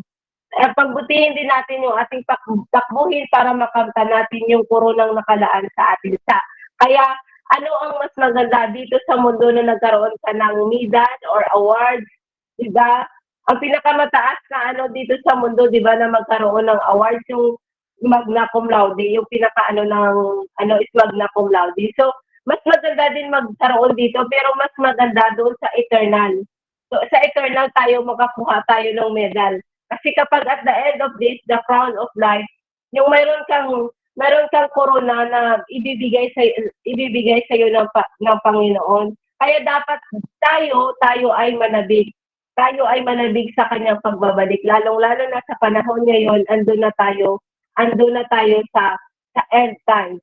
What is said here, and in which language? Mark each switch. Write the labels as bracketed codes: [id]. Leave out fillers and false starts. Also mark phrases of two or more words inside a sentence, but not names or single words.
[tl] Pagbutihin din natin yung ating takbuhin para makamtan natin yung koronang nakalaan sa atin. Kaya, ano ang mas maganda dito sa mundo na nagkaroon ka ng [en] medal or awards, [tl] diba? Ang pinakamataas na ano dito sa mundo, diba, na magkaroon ng awards, yung [la] magna cum laude, [tl] yung is [la] magna cum laude. [tl] So, mas maganda din magkaroon dito, pero mas maganda doon sa eternal. So, sa eternal tayo, makakuha tayo ng medal. Kasi kapag [en] at the end of this, the crown of life, [tl] yung meron kang corona na ibibigay sa iyo ng Panginoon. Kaya dapat tayo ay manabig. Tayo ay manabig sa kanyang pagbabalik. Lalong-lalo na sa panahon ngayon, andun na tayo sa [en] end times.